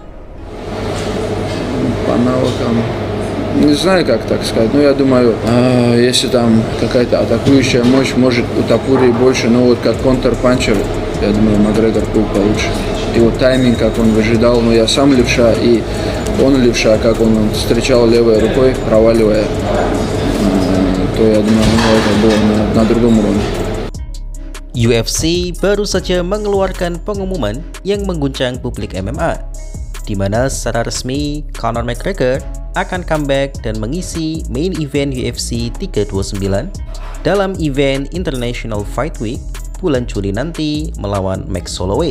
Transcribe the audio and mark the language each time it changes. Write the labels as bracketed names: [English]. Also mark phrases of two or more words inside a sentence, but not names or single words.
[Russian] По навыкам, не знаю, как так сказать, но я думаю, если там какая-то атакующая мощь, может у Топурии больше, но вот как контрпанчер, я думаю, Макгрегор был получше. И вот тайминг, как он выжидал, но я сам левша, и он левша, как он встречал левой рукой, проваливая, то я думаю, это было на другом уровне. [Indonesian] UFC baru saja mengeluarkan pengumuman yang mengguncang publik MMA, di mana secara resmi Conor McGregor akan comeback dan mengisi [English] main event [Indonesian] UFC 329 dalam event International Fight Week bulan Juli nanti melawan Max Holloway.